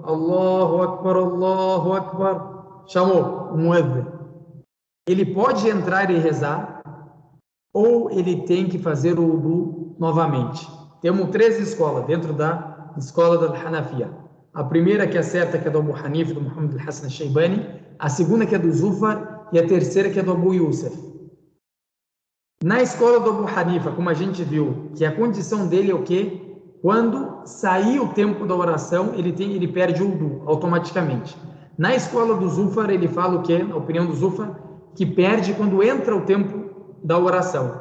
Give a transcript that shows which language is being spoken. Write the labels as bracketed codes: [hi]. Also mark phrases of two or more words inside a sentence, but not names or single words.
[ar] الله أكبر، الله أكبر. [pt] Chamou o muezzin. Ele pode entrar e rezar, ou ele tem que fazer o wudu novamente. Temos 3 escolas dentro da escola da Hanafiya. A primeira que é certa, que é do Abu Hanifa, do Muhammad al-Hassan al-Shaybani. A segunda que é do Zufar. E a terceira que é do Abu Yusuf. Na escola do Abu Hanifa, como a gente viu, que a condição dele é o quê? Quando sair o tempo da oração, ele perde o wudu automaticamente. Na escola do Zufar, ele fala o quê? Na opinião do Zufar, que perde quando entra o tempo da oração.